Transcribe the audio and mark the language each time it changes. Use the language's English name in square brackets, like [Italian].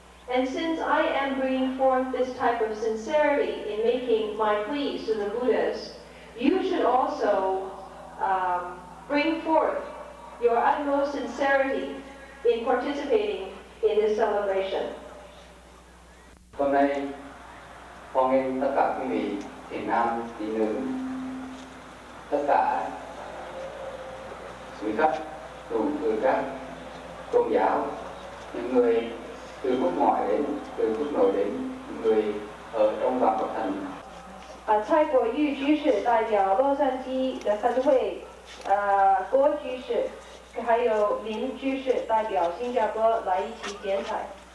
[English] And since I am bringing forth this type of sincerity in making my pleas to the Buddhas, you should also bring forth your utmost sincerity in participating in this celebration. [Vietnamese] Hôm nay, hoan nghênh tất cả quý vị thiền nam, thiền nữ, tất cả quý khách từ các tôn giáo, những người từ quốc ngoại đến, từ quốc nội đến, những người ở trong và ngoài thành. [Chinese] 蔡果玉居士代表洛杉矶的善会，郭居士，还有林居士代表新加坡来一起剪彩。